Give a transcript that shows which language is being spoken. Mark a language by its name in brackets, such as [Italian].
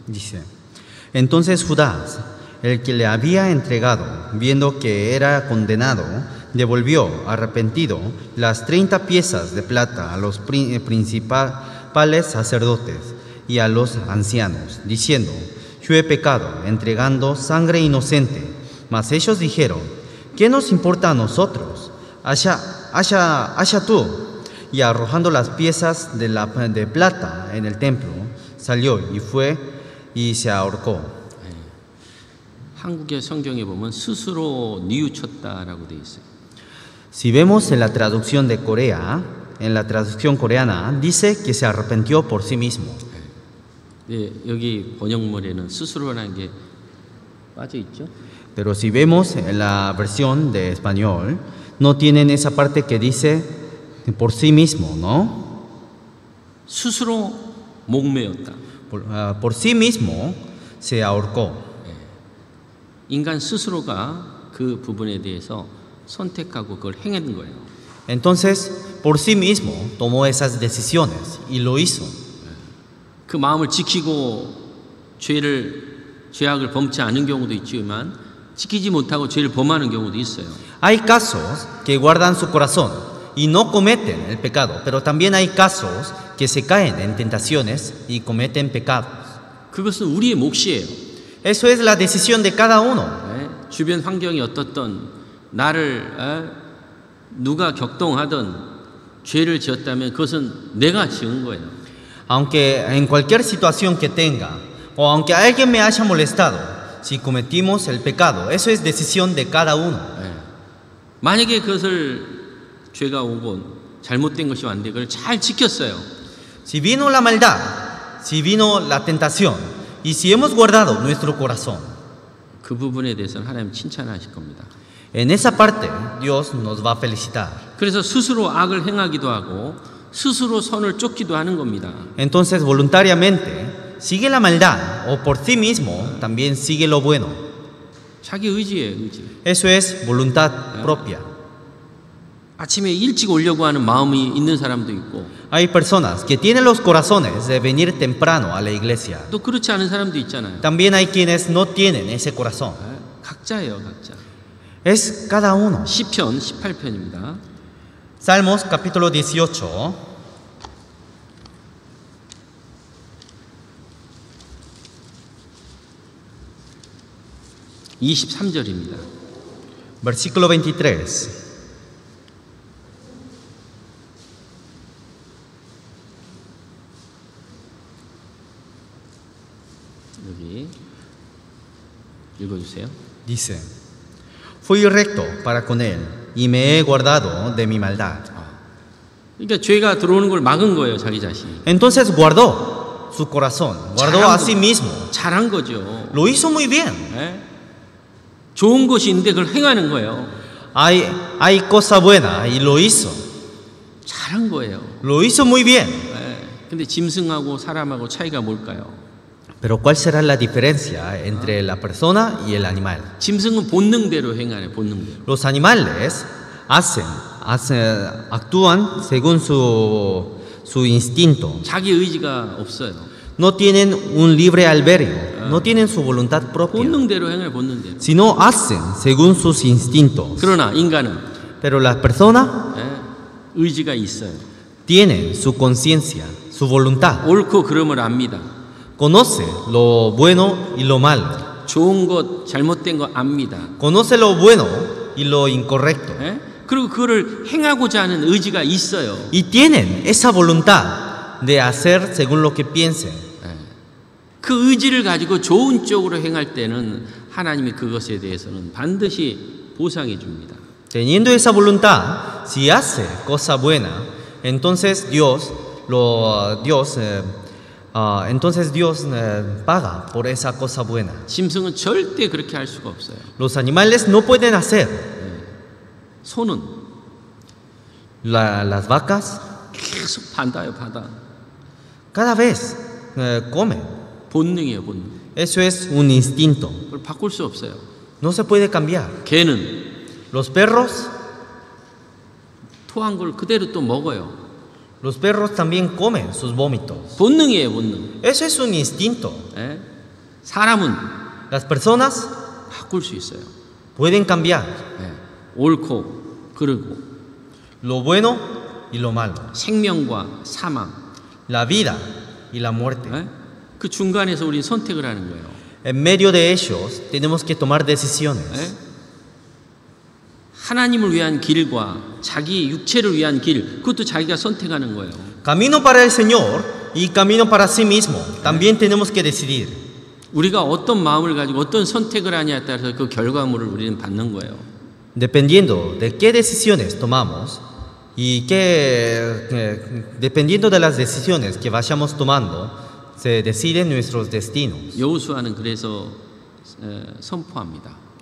[Spanish] Dice, entonces Judas, el que le había entregado, viendo que era condenado, devolvió arrepentido las 30 piezas de plata a los principales sacerdotes y a los ancianos, diciendo, yo he pecado entregando sangre inocente. Mas ellos dijeron, ¿qué nos importa a nosotros? Haya tú. Y arrojando las piezas de plata en el templo, salió y fue y se ahorcó. [Korean] 한국의 성경에 보면 스스로 뉘우쳤다라고 돼 있어요. [Spanish] Si vemos en la traducción de Corea, en la traducción coreana, dice que se arrepintió por sí mismo. [Korean] 네, 여기 번역물에는 스스로라는 게 빠져 있죠. [Spanish] Pero si vemos en la versión de español, no tienen esa parte que dice por sí mismo, ¿no? [Korean] 스스로 목매었다. [Spanish] Por sí mismo se ahorcó. [Korean] 인간 스스로가 그 부분에 대해서 선택하고 그걸 행한 거예요. [Spanish] Entonces, por sí mismo tomó esas decisiones y lo hizo. [Korean] 그 마음을 지키고 죄악을 범치 않은 경우도 있지만 지키지 못하고 죄를 범하는 경우도 있어요. [Spanish] Hay casos que guardan su corazón y no cometen el pecado, pero también hay casos que se caen en tentaciones y cometen pecados. [Korean] 그것은 우리의 몫이에요. [Spanish] Eso es la decisión de cada uno. [Korean] 주변 환경이 어떻든 나를 누가 격동하든 죄를 지었다면 그것은 내가 지은 거예요. [Spanish] Aunque en cualquier situación que tenga, o aunque alguien me haya molestado, si cometimos el pecado, eso es decisión de cada uno. [Korean] 만약에 그것을 죄가 오고 잘못된 것이 왔는데 그걸 잘 지켰어요. [Spanish] Si vino la maldad, si vino la tentación, y si hemos guardado nuestro corazón, [Korean] 그 부분에 대해서는 하나님 칭찬하실 겁니다. [Spanish] en esa parte Dios nos va a felicitar. [Korean] 그래서 스스로 악을 행하기도 하고 스스로 선을 쫓기도 하는 겁니다. [Spanish] Entonces voluntariamente sigue la maldad o por sí mismo también sigue lo bueno. [Korean] 자기 의지예요, 의지. [Spanish] Eso es voluntad propia. [Korean] 아침에 일찍 오려고 하는 마음이 있는 사람도 있고 [Spanish] Hay personas que tienen los corazones de venir temprano a la iglesia. [Korean] 또 그렇지 않은 사람도 있잖아요. [Spanish] También hay quienes no tienen ese corazón. [Korean] 각자예요, 각자. [Spanish] Es cada uno. [Korean] 시편 18편입니다. [Spanish] Salmos capítulo 18. [Korean] 23절입니다. [Spanish] Versículo 23. [Korean] 여기 읽어주세요. [Spanish] Dice, fui recto para con él y me he guardado de mi maldad. [Korean] 그러니까 죄가 들어오는 걸 막은 거예요, 자기 자신. [Spanish] Entonces guardó su corazón, guardó a sí mismo. [Korean] 잘한 거죠. [Spanish] Lo hizo muy bien. [Korean] 예? 좋은 것이 있는데 그걸 행하는 거예요. [Spanish] Hay cosa buena y lo hizo. [Korean] 잘한 거예요. [Spanish] Lo hizo muy bien. [Korean] 예. 근데 짐승하고 사람하고 차이가 뭘까요? [Spanish] Pero ¿cuál será la diferencia entre la persona y el animal? [Korean] 짐승은 본능대로 행하네, 본능대로. [Spanish] Los animales actúan según su instinto. [Korean] 자기 의지가 없어요. [Spanish] No tienen un libre albedrío, no tienen su voluntad propia, [Korean] 본능대로 행해, 본능대로. [Spanish] sino hacen según sus instintos. [Korean] 그러나 인간은 [Spanish] Pero la persona [Korean] 예, 의지가 있어요. [Spanish] tiene su conciencia, su voluntad, [Korean] 옳고 그름을 압니다. [Spanish] conoce lo bueno y lo malo, [Korean] 좋은 것, 잘못된 거 압니다. [Spanish] conoce lo bueno y lo incorrecto, [Korean] 예? 그리고 그거를 행하고자 하는 의지가 있어요. [Spanish] y tienen esa voluntad de hacer según lo que piensen. [Korean] 그 의지를 가지고 좋은 쪽으로 행할 때는 하나님이 그것에 대해서는 반드시 보상해 줍니다. [Spanish] Teniendo esa voluntad, si hace cosa buena, entonces Dios paga por esa cosa buena. [Korean] 짐승은 절대 그렇게 할 수가 없어요. [Spanish] Los animales no pueden hacer. [Korean] 소는 [Spanish] Las vacas [Korean] 계속 받아요, 받아. [Spanish] cada vez comen. [Korean] 본능이에요, 본능. [Spanish] Eso es un instinto. [Korean] 그걸 바꿀 수 없어요. [Spanish] No se puede cambiar. [Korean] 개는 [Spanish] Los perros [Korean] 토한 걸 그대로 또 먹어요. [Spanish] Los perros también comen sus vómitos. [Korean] 본능이에요, 본능. [Spanish] Eso es un instinto. [Korean] 예? 사람은 [Spanish] Las personas [Korean] 바꿀 수 있어요. [Spanish] pueden cambiar [Korean] 예. 옳고 그르고 [Spanish] lo bueno y lo malo, [Korean] 생명과 사망. [Spanish] la vida y la muerte. [Korean] 예? 그 중간에서 우리 선택을 하는 거예요. [Spanish] En medio de ellos tenemos que tomar decisiones. [Korean] 예? 하나님을 위한 길과 자기 육체를 위한 길, 그것도 자기가 선택하는 거예요. [Spanish] Camino para el Señor y camino para sí mismo. También tenemos que decidir. [Korean] 우리가 어떤 마음을 가지고 어떤 선택을 하냐에 따라서 그 결과물을 우리는 받는 거예요. [Spanish] Dependiendo de qué decisiones tomamos y dependiendo de las decisiones que vayamos tomando, se deciden nuestros destinos. [Korean] 여호수아는 그래서 선포합니다.